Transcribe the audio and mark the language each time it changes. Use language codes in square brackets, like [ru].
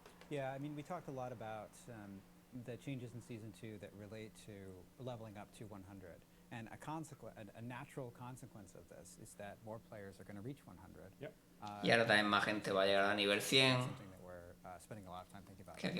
[en] Yeah, I mean, we talked a lot about the changes in Season 2 that relate to leveling up to 100. And a natural consequence of this is that more players are going to reach 100. Yep. [es] Y ahora también más gente va a llegar a nivel 100. [en] Something that we're spending a lot of time thinking about.